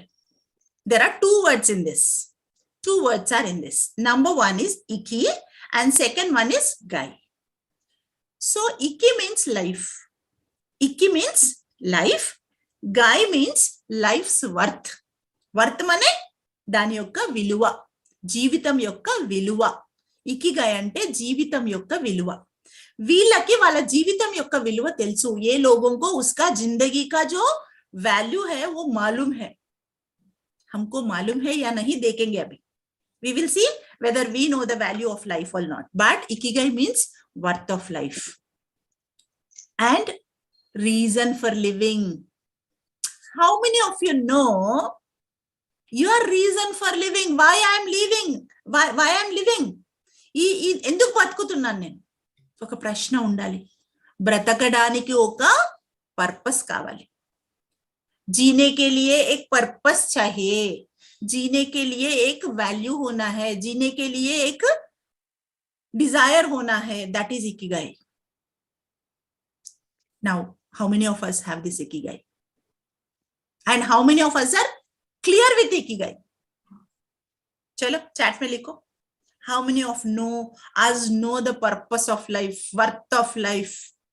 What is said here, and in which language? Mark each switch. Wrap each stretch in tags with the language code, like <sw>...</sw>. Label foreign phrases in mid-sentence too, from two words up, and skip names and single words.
<en>There are 2 words in this. 2 words are in this. Number 1 is Iki and second one is Gai. So Iki means life. Iki means life. Gai means life's worth.</en> <te>వర్త్ మానే దాని యొక్క విలువ. జీవితం యొక్క విలువ. Ikigai అంటే జీవితం యొక్క విలువ. వీళ్ళకి వాళ్ళ జీవితం యొక్క విలువ తెలుసు.</te> <hi>ఏ लोगों को उसका जिंदगी का जो वैल्यू है वो मालूम है. हमको मालूम है या नहीं देखेंगे अभी.</hi> <en>We will see whether we know the value of life or not. But Ikigai means worth of life. And reason for living. How many of you know your reason for living? Why I am living? Why I am living?</en> <te>ఎందుకు బతుకుతున్నాను నేను? ఒక ప్రశ్న ఉండాలి. బ్రతకడానికి ఒక పర్పస్ కావాలి.</te> <hi>जीने के लिए एक पर्पस चाहिए. जीने के लिए एक वैल्यू होना है. जीने के लिए एक डिजायर होना है.</hi> <en>That is Ikigai. Now, how many of us have this Ikigai? And how many of us are clear with Ikigai?</en> <hi>चलो, चैट में लिखो.</hi> <en>How many of us know the purpose of life, worth of life?</en>